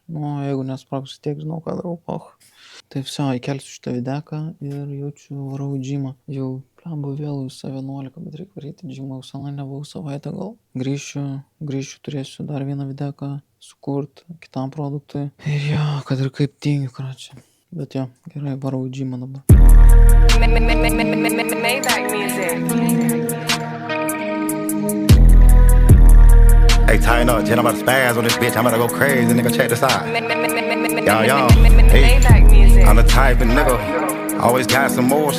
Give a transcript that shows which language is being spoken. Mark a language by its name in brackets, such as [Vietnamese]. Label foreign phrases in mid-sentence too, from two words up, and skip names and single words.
[Lithuanian] Jeigu nesprogs, tiek žinau, ką darau, Tai viso, įkelsiu šitą videką ir jaučiu varau į džymą. Jau Blemba vėl visą 11, bet reikia varyti džimą, senai nebuvau savaitę gal. Grįšiu, turėsiu dar vieną videką sukurt kitam produktui. Ir jo, kad ir kaip tingiu, kračią. Bet jo, gerai, varau į džimą dabar. [English] Maybach music. Hey, tighten up, Jen, I'm about to spaz on this bitch. I'm about to go crazy, nigga, check this out. Yo, hey, I'm the type of nigga, always got some motion.